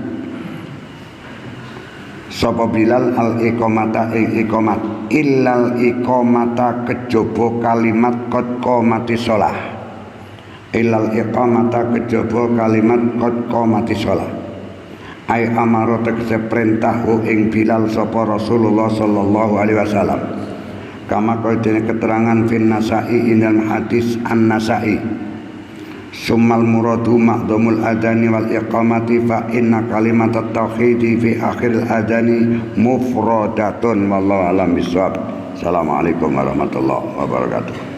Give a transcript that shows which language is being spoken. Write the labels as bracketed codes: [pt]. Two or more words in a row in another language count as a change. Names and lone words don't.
[jv] sapa Bilal [ar] الإقامة [jv] ing iqamat [ar] إلا الإقامة [jv] kejaba kalimat [ar] قد قامت الصلاة إلا الإقامة [jv] kejaba kalimat [ar] قد قامت الصلاة. أي أمر [jv] tegese perintah ing Bilal sapa Rasulullah [ar] صلى الله عليه وسلم كما [jv] kaya dene keterangan [ar] في النسائي إن الحديث النسائي ثم المراد معظم الأذان والإقامة فإن كلمة التوحيد في آخر الأذان مفردة والله أعلم بالصواب. السلام عليكم ورحمة الله وبركاته.